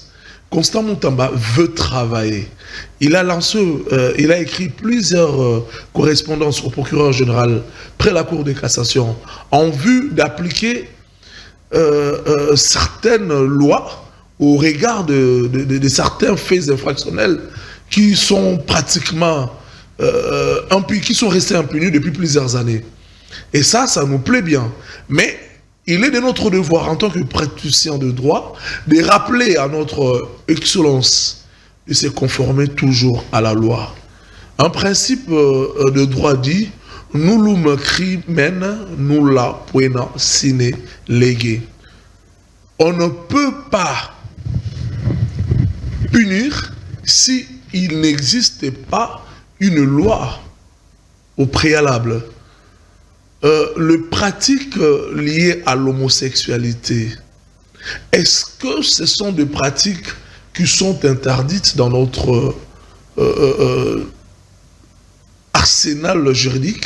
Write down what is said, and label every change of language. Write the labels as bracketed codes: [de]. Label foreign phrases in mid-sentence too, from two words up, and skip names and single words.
[fr] Constant Moutamba veut travailler. Il a écrit plusieurs correspondances au procureur général près la Cour de cassation en vue d'appliquer certaines lois au regard de certains faits infractionnels qui sont pratiquement qui sont restés impunis depuis plusieurs années. Et ça nous plaît bien. Mais il est de notre devoir, en tant que praticien de droit, de rappeler à notre excellence de se conformer toujours à la loi. Un principe de droit dit « [la] Nullum crimen nulla poena sine lege ». [fr] On ne peut pas punir si il n'existe pas une loi au préalable. Les pratiques liées à l'homosexualité, est-ce que ce sont des pratiques qui sont interdites dans notre arsenal juridique?